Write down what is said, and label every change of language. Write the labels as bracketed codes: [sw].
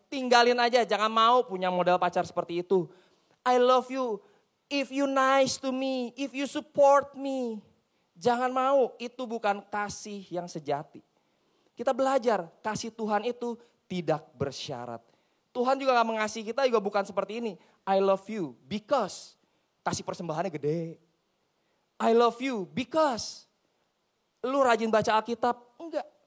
[id] Tinggalin aja, jangan mau punya model pacar seperti itu. [en] I love you, if you nice to me, if you support me. [id] Jangan mau, itu bukan kasih yang sejati. Kita belajar, kasih Tuhan itu tidak bersyarat. Tuhan juga gak mengasihi kita juga bukan seperti ini. [en] I love you because [id] kasih persembahannya gede. [en] I love you because [id] lu rajin baca Alkitab. Enggak.